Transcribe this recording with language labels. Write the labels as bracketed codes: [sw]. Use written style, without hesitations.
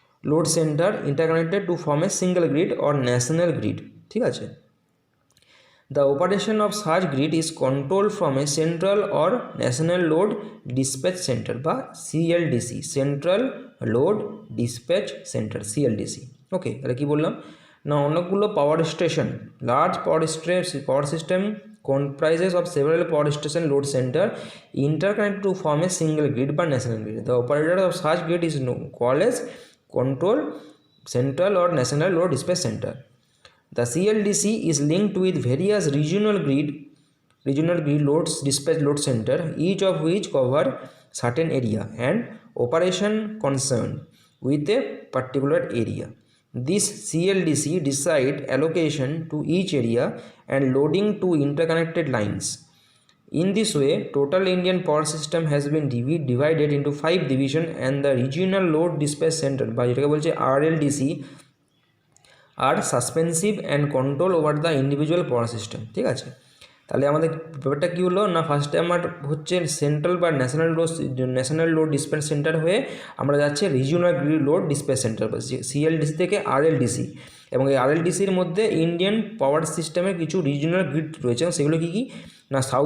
[en] load centre interconnected to form a single grid or national grid, [bn] ঠিক আছে। [en] The operation of search grid is control from a central or national load dispatch centre বা সিএলডিসি, central load dispatch centre, সিএলডিসি। ওকে, [bn] তাহলে কী বললাম না, অনেকগুলো power station, [en] Large power system comprises of several power station load center interconnected to form a single grid by national grid. The operator of such grid is called as control central or national load dispatch center. The CLDC is linked with various regional grid loads dispatch load center, each of which cover certain area and operation concerned with a particular area. This CLDC decide allocation to each area and loading to interconnected lines. In this way, total Indian power system has been divided into 5 divisions, and the regional load dispatch center by RLDC are suspensive and control over the individual power system, [bn] ঠিক আছে। তাহলে আমাদের ব্যাপারটা কী হলো না, ফার্স্টে আমার হচ্ছে সেন্ট্রাল বা ন্যাশনাল লোড ডিসপ্যাচ সেন্টার হয়ে আমরা যাচ্ছে regional grid load dispatch centre, সিএলডিসি থেকে আরএলডিসি, এবং এই আরএলডিসির মধ্যে ইন্ডিয়ান পাওয়ার সিস্টেমের কিছু রিজিওনাল গ্রিড রয়েছে, এবং সেগুলো কী কী না,